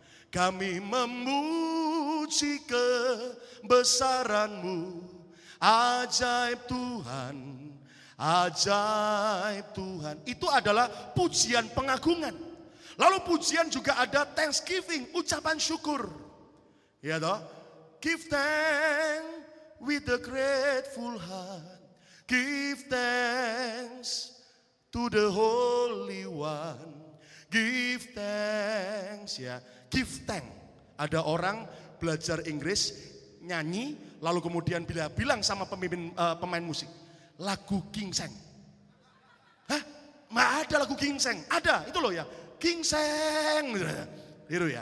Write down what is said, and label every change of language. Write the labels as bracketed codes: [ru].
[id] Kami memuji kebesaran-Mu, ajaib Tuhan, ajaib Tuhan. Itu adalah pujian pengagungan. Lalu pujian juga ada thanksgiving, ucapan syukur. Ya toh? [en] Give thanks with a grateful heart. Give thanks to the Holy One. Give thanks, ya. Give thanks. [id] Ada orang belajar Inggris, nyanyi, lalu kemudian bilang sama pemain musik, lagu Ginseng. Hah? Gak ada lagu Ginseng. Ada, itu loh ya. Ginseng. Itu ya.